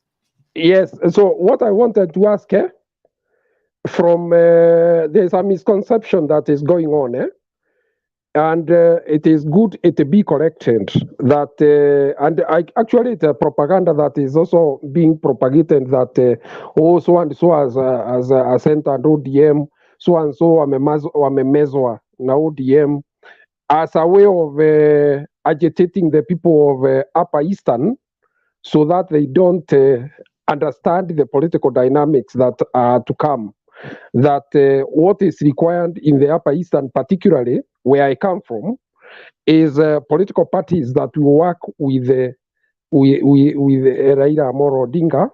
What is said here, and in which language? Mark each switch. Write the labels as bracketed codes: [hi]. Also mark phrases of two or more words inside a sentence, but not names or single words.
[en] Yes, so what I wanted to ask, from there's a misconception that is going on, and it is good it be corrected that, and actually it's a propaganda that is also being propagated that so and so as a center ODM, so and so [sw] wamemezwa na [en] ODM as a way of agitating the people of Upper Eastern so that they don't understand the political dynamics that are to come. That what is required in the Upper Eastern, particularly where I come from, is political parties that will work with Raila Odinga.